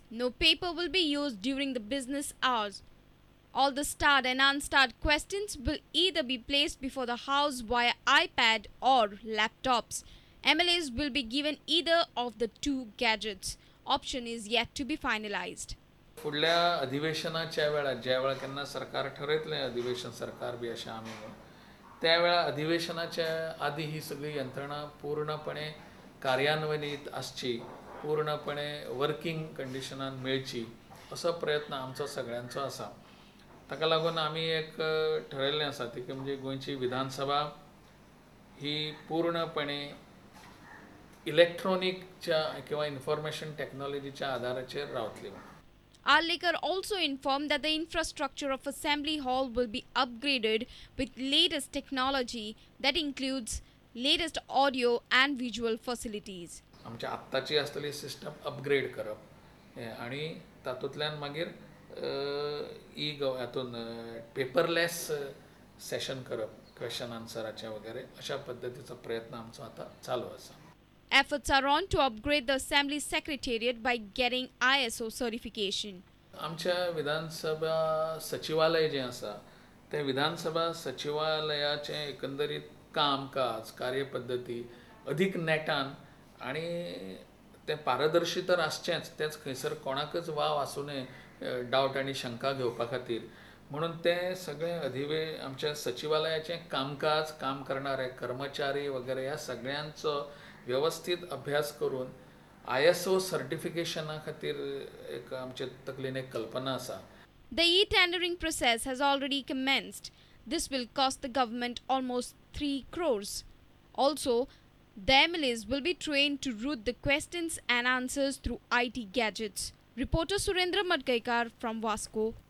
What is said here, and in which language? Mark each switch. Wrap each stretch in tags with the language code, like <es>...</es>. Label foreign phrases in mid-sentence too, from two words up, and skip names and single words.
<en>No paper will be used during the business hours. All the starred and unstarred questions will either be placed before the House via iPad or laptops. MLAs will be given either of the 2 gadgets. Option is yet to be finalized.</en> <mr>पुढल्या अधिवेशनाच्या वेळा ज्या वेळा त्यांना सरकार ठरवतले अधिवेशन सरकार बी अशा आम्ही त्यावेळा अधिवेशनाच्या आधी ही सगळी यंत्रणा पूर्णपणे कार्यान्वित असची पूर्णपणे वर्किंग कंडिशनान मिळची असा प्रयत्न आमचा सगळ्यांचा असा ताका लागून आम्ही एक ठरवले आसा ती की म्हणजे गोंयची विधानसभा ही पूर्णपणे इलेक्ट्रॉनिकच्या किंवा इन्फॉर्मेशन टेक्नॉलॉजीच्या आधाराचेर रावतली.</mr> <en>Arlekar also informed that the infrastructure of Assembly Hall will be upgraded with latest technology that includes latest audio and visual facilities.</en> <kok>आमच्या आत्ताची असलेली सिस्टम अपग्रेड करप आणि तातूंतल्यान मागीर हातून</kok> <en>paperless session</en> <kok>करप क्वेश्चन आन्सराचे वगैरे अशा पद्धतीचा प्रयत्न आमचो आता चालू आसा.</kok> <en>Efforts are on to upgrade the Assembly Secretariat by getting ISO certification.</en> <kok>आमच्या विधानसभा सचिवालय जे आसा ते विधानसभा सचिवालयाचे एकंदरीत कामकाज कार्यपद्धती अधिक नेटान आणि ते पारदर्शी तर आसचेच तेच खंयसर कोणाकच वाव आसूं नये डावट आणि शंका घेवपा खातीर म्हणून ते सगळे आमच्या सचिवालयाचे कामकाज काम करणारे कर्मचारी वगैरे या सगळ्यांचो व्यवस्थित अभ्यास करून ISO सर्टिफिकेशना खातीर एक आमचे तकलेन एक कल्पना आसा.</kok> <en>The e-tendering process has already commenced. This will cost the government almost 3 crores. Also, the MLAs will be trained to route the questions and answers through IT gadgets. Reporter Surendra Madgaikar from Vasco.</en>